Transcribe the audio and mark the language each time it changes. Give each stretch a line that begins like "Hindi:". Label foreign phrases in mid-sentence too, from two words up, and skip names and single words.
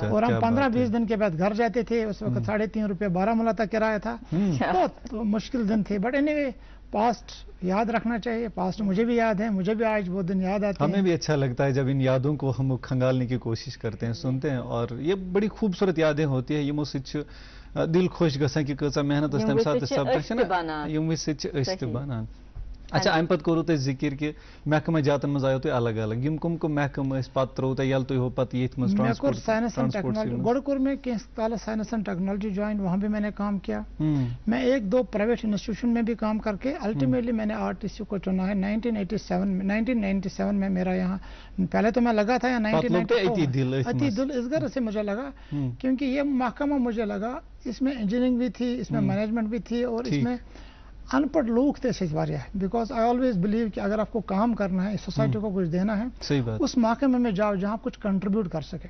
Urdu: اور ہم 15-20 دن کے بعد گھر جاتے تھے، اس وقت 3.5 روپے بارہمولہ تک کرایہ تھا، بہت مشکل دن تھے۔
English: but anyway past
Urdu: یاد رکھنا چاہیے، پاسٹ مجھے بھی یاد ہے، مجھے بھی آج وہ دن یاد آتے ہیں۔ ہمیں بھی اچھا لگتا ہے جب ان یادوں کو ہم کھنگالنے کی کوشش کرتے ہیں، سنتے ہیں، اور یہ بڑی خوبصورت یادیں ہوتی ہیں،
Kashmiri: یمو سۭتۍ دل خوش گژھان کہ کۭژاہ محنت ٲس تمہِ ساتہٕ سپدان، یِم وِزِ سۭتۍ چھِ أسۍ تہِ بنان۔ اچھا، امہِ پتہٕ کوٚروٕ تۄہہِ ذِکر کہ محکمہ جاتن منٛز آیو تۄہہِ الگ الگ، یِم کم محکمہٕ ٲسۍ پتہٕ ترٛووُ تۄہہِ ییٚلہِ تُہۍ ہو پتہٕ ییٚتھۍ منٛز میں کوٚر
English: science and technology,
Kashmiri: گۄڈٕ کوٚر مےٚ کینٛہہ کالس
English: science and technology
Kashmiri: جوائن،
Urdu: وہاں بھی میں نے کام کیا۔ میں 1-2
English: private institution
Urdu: میں بھی کام کر کے الٹیمیٹلی میں نے RTC کو چنا ہے 1997 میں میرا یہاں، پہلے تو میں لگا تھا 1994 اتی دل اس گھر سے مجھے لگا، کیونکہ یہ محکمہ مجھے لگا اس میں انجینئرنگ بھی تھی، اس میں مینجمنٹ بھی تھی، اور اس میں ان پڑھ لوگ تھے واریاہ،
English: because I always believe
Urdu: کہ اگر آپ کو کام کرنا ہے، سوسائٹی کو کچھ دینا ہے، اس محکمے میں جاؤ جہاں کچھ کنٹریبیوٹ کر سکے۔